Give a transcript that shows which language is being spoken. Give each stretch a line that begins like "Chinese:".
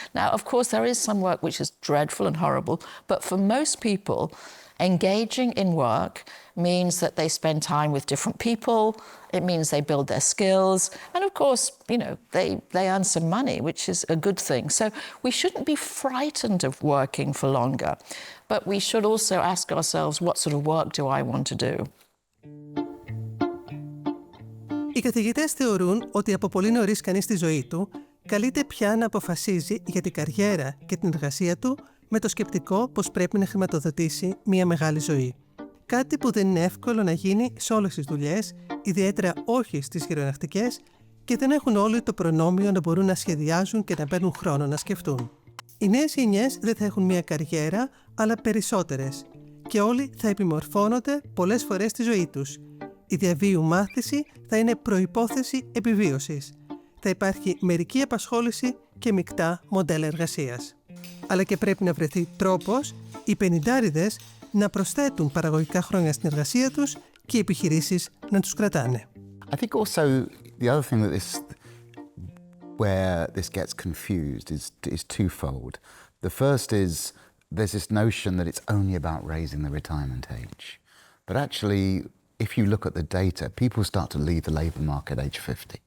English: Now, of course, there is some work which is dreadful and horrible, but for most people, engaging in work means that they spend time with different people. It means they build their skills. And of course, they earn some money, which is a good thing. So we shouldn't be frightened of working for longer. But we should also ask ourselves, what sort of work do I want to do?
Greek: Οι καθηγητές θεωρούν ότι από πολύ νωρίς κανείς στη ζωή του καλείται πια να αποφασίζει για την καριέρα και την εργασία του με το σκεπτικό πως πρέπει να χρηματοδοτήσει μια μεγάλη ζωή. Κάτι που δεν είναι εύκολο να γίνει σε όλες τις δουλειές, ιδιαίτερα όχι στις χειρονακτικές, και δεν έχουν όλοι το προνόμιο να μπορούν να σχεδιάζουν και να παίρνουν χρόνο να σκεφτούν. Οι νέες γενιές δεν θα έχουν μια καριέρα, αλλά περισσότερες, και όλοι θα επιμορφώνονται πολλές φορές στη ζωή τους. Η διαβίου μάθηση θα είναι προϋπόθεση επιβίωσης. Θα υπάρχει μερική απασχόληση και μεικτά μοντέλα εργασίας. Αλλά και πρέπει να βρεθεί τρόπος οι πενηντάριδες να προσθέτουν παραγωγικά χρόνια στην εργασία τους και οι επιχειρήσεις να τους κρατάνε.
English: I think also the other thing that where this gets confused is twofold. The first is there's this notion that it's only about raising the retirement age. But actually, if you look at the data, people start to leave the labour market age 50.